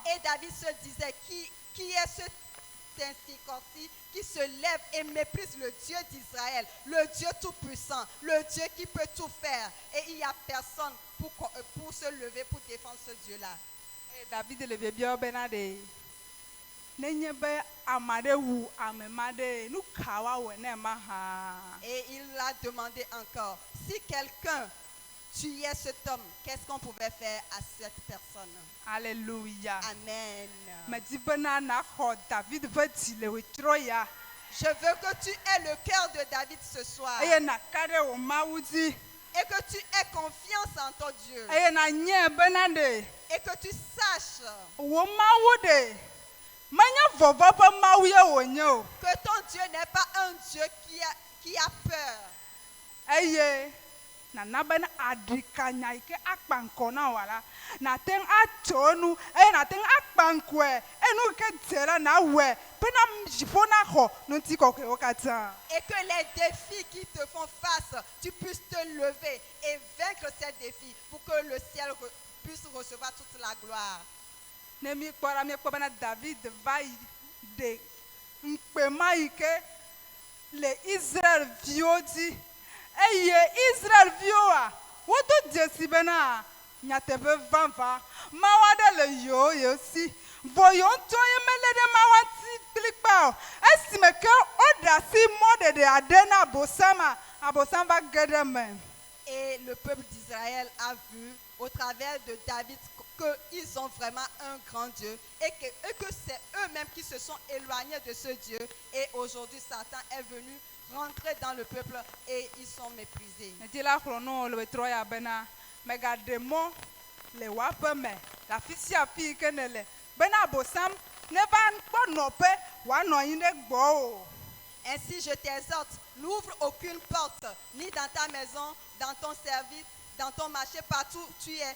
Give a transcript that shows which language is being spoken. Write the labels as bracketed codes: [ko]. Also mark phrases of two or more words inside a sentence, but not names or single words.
[fr] et David se disait, qui est cet incirconcis qui se lève et méprise le Dieu d'Israël, le Dieu tout-puissant, le Dieu qui peut tout faire. Et il n'y a personne pour se lever pour défendre ce Dieu-là. [ee] David le biabiawo bena ɖe nenye be ame aɖe wu ame ma ɖe nu ka woawɔ ne ma hã. [fr] Et il a demandé encore, si quelqu'un tuait cet homme, qu'est-ce qu'on pouvait faire à cette personne? Alléluia. Amen. [ee] Medi bena naxɔ David ƒe dzi le wòtrɔ ya [fr] Je veux que tu aies le cœur de David ce soir [ee] eye naka ɖe wò Mawu dzi [fr] et que tu aies confiance en ton Dieu [ee] eye nanye bena ɖe [fr] et que tu saches [ee] wò Mawu ɖe menye vɔvɔ ƒe Mawu ye wònye o [fr] que ton Dieu n'est pas un Dieu qui a peur. [ee] eye nana bena aɖikanya yi ke akpa ŋkɔ na wòa la nate ŋu atso enu eye nate ŋu akpa ŋkɔe enu ke dze la nawɔe bena dziƒo naxɔ ŋuti kɔkɔewo katã. [fr] Et que les défis qui te font face, tu puisses te lever et vaincre ces défis pour que le ciel puisse recevoir toute la gloire. [ee] Ne míekpɔ la míekpɔ bena David va yi ɖe nkpema yi ke le Israel viwo dzi eye Israel viwoa wodo dzesi bena nyateƒe vava Mawu aɖe le yewo si vɔ yewo ŋutɔ ye melé ɖe Mawu ŋuti kplikpa o esime ke woɖe asi mɔɖeɖe aɖe na abosam va ge ɖe me. [fr] Et le peuple d'Israël a vu au travers de David qu'ils ont vraiment un grand Dieu et que c'est eux-mêmes qui se sont éloignés de ce Dieu. Et aujourd'hui, Satan est venu rentrer dans le peuple et ils sont méprisés. Ainsi, je t'exhorte, n'ouvre aucune porte, ni dans ta maison, dans ton service, dans ton marché, partout où tu es.